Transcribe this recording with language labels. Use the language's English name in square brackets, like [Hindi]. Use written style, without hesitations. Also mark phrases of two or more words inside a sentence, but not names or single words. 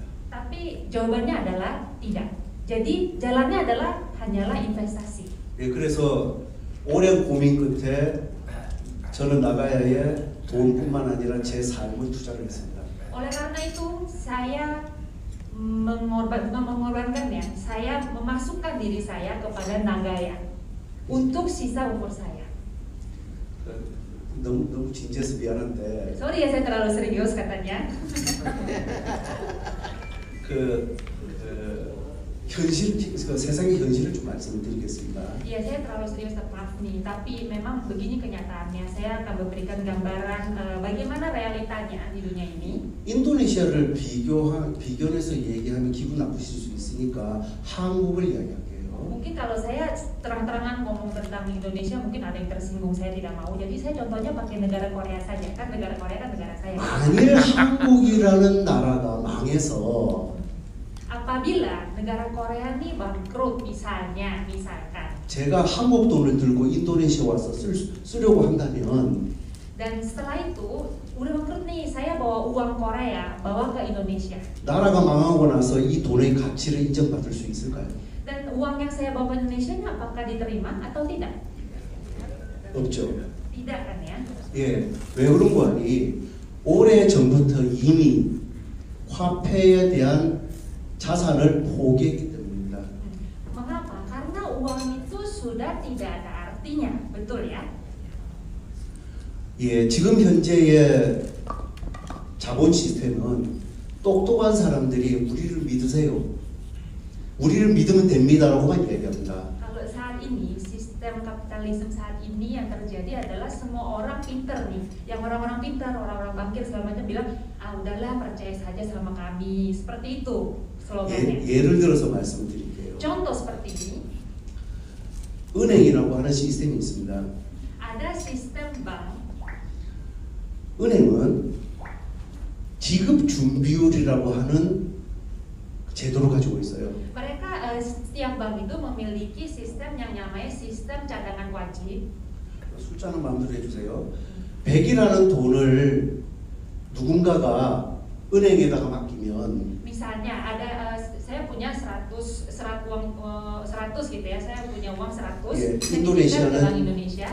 [Indonesian] Tapi jawabannya adalah tidak. Jadi jalannya adalah hanyalah investasi. [Korean] 예, 그래서 오랜 고민 끝에 저는 나가야에 돈뿐만 아니라 제 삶을 투자를 했습니다. [Indonesian] Oleh karena itu saya mengorbankan ya, saya memasukkan diri saya kepada Nagaya untuk sisa umur saya. [Korean] 너무 진지해서 미안한데 [Indonesian] Sorry ya saya terlalu serius katanya. [Korean] 세상의 현실을 좀 말씀드리겠습니다. [Indonesian] Iya saya terlalu serius, maaf nih. Tapi memang begini kenyataannya. Saya akan memberikan gambaran bagaimana realitanya di dunia ini. [Korean] 인도네시아를 비교해서 얘기하면 기분 나쁘실 수 있으니까 한국을 이야기할게요. [Indonesian] Mungkin kalau saya terang-terangan ngomong tentang Indonesia mungkin ada yang tersinggung, saya tidak mau. Jadi saya contohnya pakai negara Korea saja. Kan negara Korea kan negara saya. [Korean] 만일 한국이라는 나라가 망해서 [Indonesian] Apabila negara Korea nih bangkrut misalkan [Korean] 제가 한국 돈을 들고 인도네시아 와서 쓰려고 한다면 [Indonesian] dan setelah itu udah bangkrut nih, saya bawa uang Korea bawa ke Indonesia [Korean] 나라가 망하고 나서 이 돈의 가치를 인정받을 수 있을까요? [Indonesian] dan uang yang saya bawa ke Indonesia apakah diterima atau tidak? [Korean] 없죠. [Indonesian] Tidak kan ya? [Korean] 예, 왜 그런 거 아니? 오래 전부터 이미 화폐에 대한 자산을 포기했기 때문입니다. [Indonesian] Mengapa? Karena uang itu sudah tidak ada artinya, betul ya? [Korean] 예, 지금 현재의 자본 시스템은 똑똑한 사람들이 우리를 믿으세요. 우리를 믿으면 됩니다라고만 얘기합니다. [Indonesian] Kalau saat ini sistem kapitalisme saat ini yang terjadi adalah semua orang pinter nih, yang orang-orang pintar, orang-orang bankir segala macam bilang udahlah percaya saja sama kami, seperti itu slogannya. [Korean] 예를 들어서 말씀드릴게요. [Indonesian] Contoh seperti ini, [Korean] 은행이라고 하는 시스템이 있습니다. [Indonesian] ada sistem bank. [Korean] 은행은 지급 준비율이라고 하는 제도를 가지고 있어요. [Indonesian] Mereka setiap bank itu memiliki sistem yang namanya sistem cadangan wajib. [Korean] 숫자는 마음대로 해주세요. 100이라는 돈을 누군가가 은행에다가 맡기면 [Indonesian] Misalnya ada saya punya 100 gitu ya, saya punya uang 100. [Korean] 예, [Indonesian] saya titipkan ke Bank Indonesia.